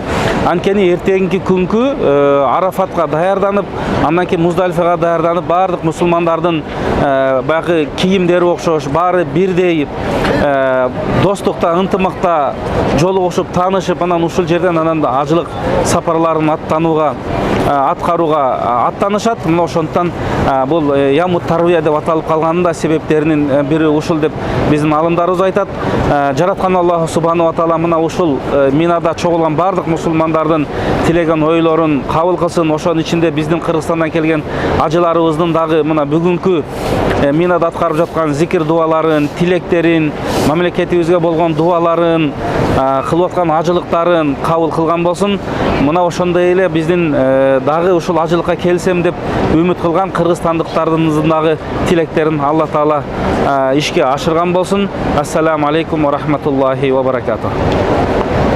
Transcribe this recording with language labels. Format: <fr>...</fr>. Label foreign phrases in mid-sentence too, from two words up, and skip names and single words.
<ky>Анткени эртеңки күнгү Арафатка даярданып, андан кийин Муздалифага даярданып, бардык мусулмандардын баягы кийимдери окшош, баары бирдей достукта, ынтымакта жолугушуп, таанышып, анан ушул жерден анан ажылык сапарларын аткарууга аттанышат. Мына ошондон бул Яумут Тарвия деп аталып калганын да себептеринин бири ушул деп биздин алымдарыбыз айтат. Жараткан Аллах</ky> <ar>سبحانه وتعالى</ar> <ky>мына ушул Минада чогулган бардык мусулмандардын тилеген ойлорун кабыл кылсын. Ошонун ичинде биздин Кыргызстандан келген ажыларыбыздын дагы мына бүгүнкү Минада аткарып жаткан зикир дуаларын, тилектерин, мамлекетибизге болгон дуаларын, кылып аткан ажылыктарын кабыл кылган болсун. Мына ошондой эле биздин дагы ушул ажылыкка келсем деп үмүт кылган кыргызстандыктардын дагы тилектерин Алла таала ишке ашырган болсун.</ky> <ar>السلام عليكم ورحمة الله وبركاته.</ar>